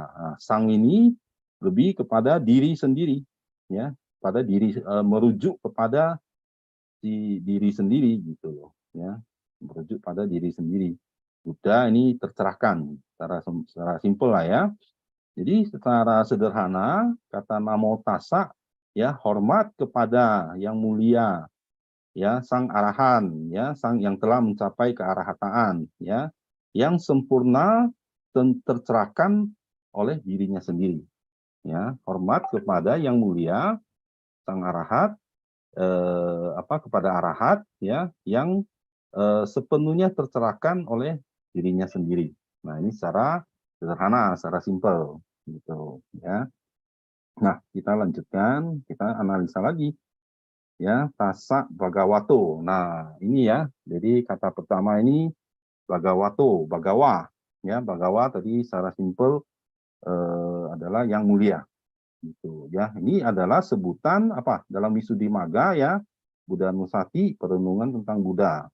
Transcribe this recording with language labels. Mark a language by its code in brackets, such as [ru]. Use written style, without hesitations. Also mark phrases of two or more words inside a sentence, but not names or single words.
[id] Nah, sang ini lebih kepada diri sendiri ya, pada diri, merujuk kepada si diri sendiri gitu loh ya, merujuk pada diri sendiri. Buddha ini tercerahkan secara simpel lah ya. Jadi secara sederhana kata [pi] namo tassa [id] ya, hormat kepada yang mulia ya, sang arahan ya, sang yang telah mencapai kearahataan ya, yang sempurna dan tercerahkan oleh dirinya sendiri ya. Hormat kepada yang mulia sang arahat, kepada arahat ya, yang sepenuhnya tercerahkan oleh dirinya sendiri. Nah, ini secara sederhana, secara simpel gitu ya. Nah, kita lanjutkan, kita analisa lagi. ya, [pi] tassa bhagavato. [id] Nah, ini ya. Jadi kata pertama ini bhagavato, bhagawa, ya, bhagawa tadi secara simpel adalah yang mulia. Gitu ya. Ini adalah sebutan apa? Dalam Visuddhimagga ya, Buddha Nusati, perenungan tentang Buddha.